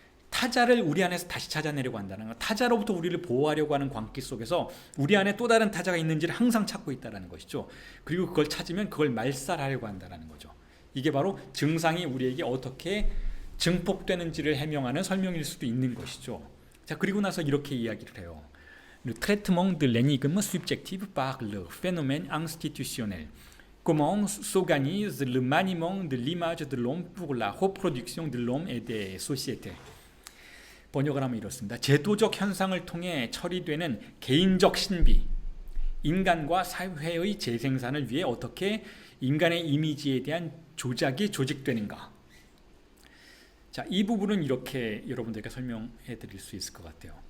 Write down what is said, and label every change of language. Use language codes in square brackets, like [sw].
[ko] 타자를 우리 안에서 다시 찾아내려고 한다는 거, 타자로부터 우리를 보호하려고 하는 광기 속에서 우리 안에 또 다른 타자가 있는지를 항상 찾고 있다는 것이죠. 그리고 그걸 찾으면 그걸 말살하려고 한다는 거죠. 이게 바로 증상이 우리에게 어떻게 증폭되는지를 해명하는 설명일 수도 있는 것이죠. 자, 그리고 나서 이렇게 이야기를 해요. [fr] Le traitement de l'énigme subjective par le phénomène institutionnel. Comment s'organise le maniement de l'image de l'homme pour la reproduction de l'homme et des sociétés. [ko] 번역을 하면 이렇습니다. 제도적 현상을 통해 처리되는 개인적 신비, 인간과 사회의 재생산을 위해 어떻게 인간의 이미지에 대한 조작이 조직되는가. 자, 이 부분은 이렇게 여러분들께 설명해 드릴 수 있을 것 같아요.